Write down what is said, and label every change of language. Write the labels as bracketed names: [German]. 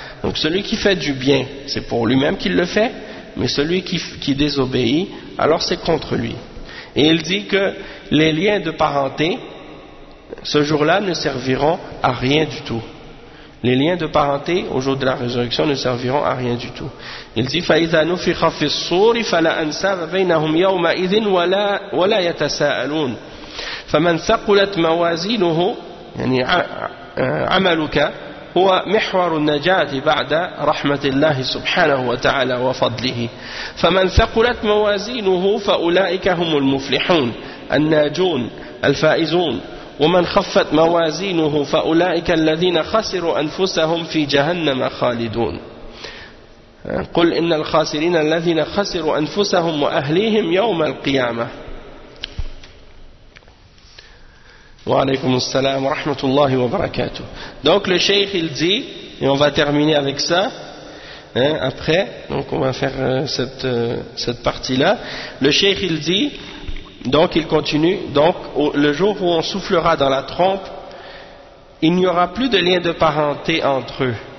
[French] Donc celui qui fait du bien c'est pour lui-même qu'il le fait, mais celui qui désobéit alors c'est contre lui. Et il dit que les liens de parenté ce jour-là ne serviront à rien du tout. Les liens de parenté au jour de la résurrection ne serviront à rien du tout. Il dit [Arabic] فَإِذَا نُفِخَ فِي الصُّورِ فَلَا أَنْسَابَ بَيْنَهُمْ يَوْمَئِذٍ وَلَا يَتَسَاءَلُونَ فَمَنْ ثَقُلَتْ مَوَازِينُهُ يعني عملك هو محور النجاة بعد رحمة الله سبحانه وتعالى وفضله فمن ثقلت موازينه فأولئك هم المفلحون الناجون الفائزون ومن خفت موازينه فأولئك الذين خسروا أنفسهم في جهنم خالدون قل إن الخاسرين الذين خسروا أنفسهم وأهليهم يوم القيامة وعليكم السلام ورحمة الله وبركاته. [French] Donc le cheikh il dit, et on va terminer avec ça, hein, après, donc on va faire cette partie-là. Le cheikh il dit, donc il continue, donc le jour où on soufflera dans la trompe, il n'y aura plus de lien de parenté entre eux.